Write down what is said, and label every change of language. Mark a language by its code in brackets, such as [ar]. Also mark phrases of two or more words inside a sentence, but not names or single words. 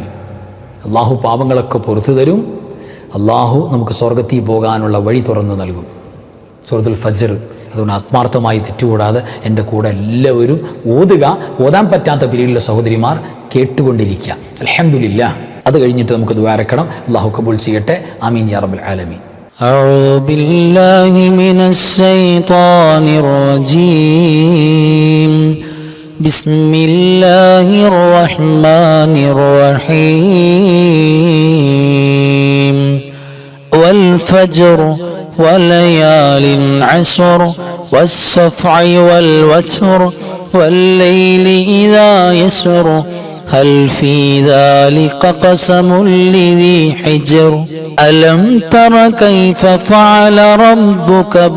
[ml] അള്ളാഹു പാപങ്ങളൊക്കെ പുറത്തു തരും, അള്ളാഹു നമുക്ക് സ്വർഗത്തിൽ പോകാനുള്ള വഴി തുറന്നു നൽകും. സൂറത്തുൽ ഫജ്ർ. അതുകൊണ്ട് ആത്മാർത്ഥമായി തെറ്റുകൂടാതെ എൻ്റെ കൂടെ എല്ലാവരും ഓതുക. ഓതാൻ പറ്റാത്ത പിരീഡിലെ സഹോദരിമാർ കേട്ടുകൊണ്ടിരിക്കുക. അൽഹംദുലില്ലാ. അത് കഴിഞ്ഞിട്ട് നമുക്ക് ദുആരക്കണം. അള്ളാഹു കബൂൽ ചെയ്യട്ടെ, [ar] آمين يا رب العالمين. أعوذ بالله من الشيطان الرجيم. بسم الله الرحمن الرحيم. والفجر وليال عشر والشفع والوتر والليل إذا يسر هل في ذلك قسم لذي حجر ألم تر كيف فعل ربك